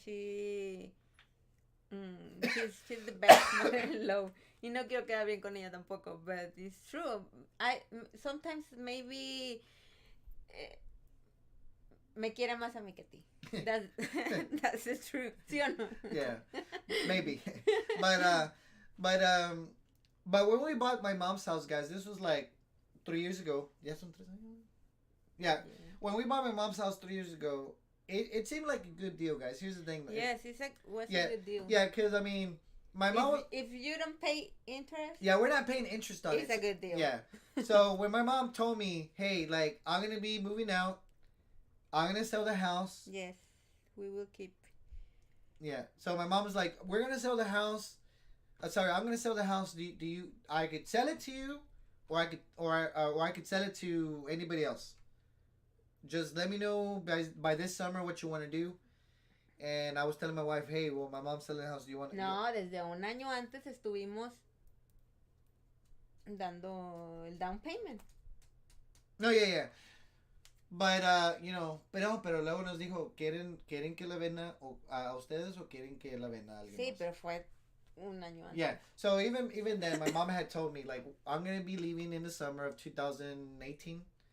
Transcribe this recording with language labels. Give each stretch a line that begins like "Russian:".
English: She's the best mother-in-law.
Spanish: Y no quiero quedar bien con ella tampoco,
English: but it's true. Sometimes maybe
Spanish: me quiere más a mí que a ti.
English: That's the truth.
Spanish: ¿Sí o no?
English: Yeah, maybe. But when we bought my mom's house, guys, this was like 3 years ago. Yeah,
Spanish: son 3 años.
English: Yeah. When we bought my mom's house 3 years ago, it seemed like a good deal, guys. Here's the thing. Yes, was a good deal. Yeah, because, I mean, my mom... If you don't pay interest... Yeah, we're not paying interest on it. It's a good deal. Yeah. So, when my mom told me, hey, like, I'm going to be moving out. I'm going to sell the house. Yes, we will keep. Yeah. So, my mom was like, we're going to sell the house. Sorry, I'm going to sell the house. Do you... I could sell it to you, or I could sell it to anybody else. Just let me know by this summer what you want to do. And I was telling my wife, hey, well, my mom's selling the house. Do you want?
Spanish: No, desde un año antes estuvimos dando el down payment.
English: No, yeah. But, you know,
Spanish: pero luego nos dijo, ¿quieren que la venda a ustedes o quieren que la venda a alguien Sí, más? pero fue un año antes.
English: Yeah, so even then, my mom had told me, like, I'm going to be leaving in the summer of 2018.